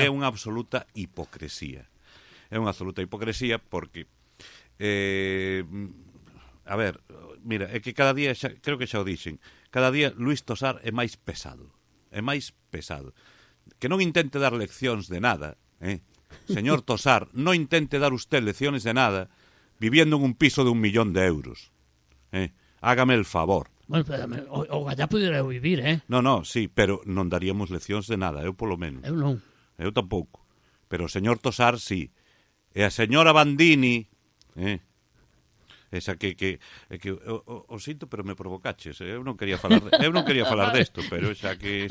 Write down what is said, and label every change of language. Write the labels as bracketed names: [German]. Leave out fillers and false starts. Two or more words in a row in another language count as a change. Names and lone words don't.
[Galician] É unha absoluta hipocresía. Porque a ver, mira, é que cada día creo que xa o dixen, cada día Luís Tosar é máis pesado. Que non intente dar leccións de nada, Señor Tosar, non intente dar [Spanish] usted lecciones de nada viviendo en un piso de 1 millón de euros. Hágame el favor. Bueno, o allá pudiera vivir, No, [Galician] sí, pero non daríamos leccións de nada, eu polo menos. Eu non. Eu tampouco. Pero o señor Tosar, sí. E a señora Bandini, esa que o sinto, pero me provocaches. Eu non quería falar desto, pero xa que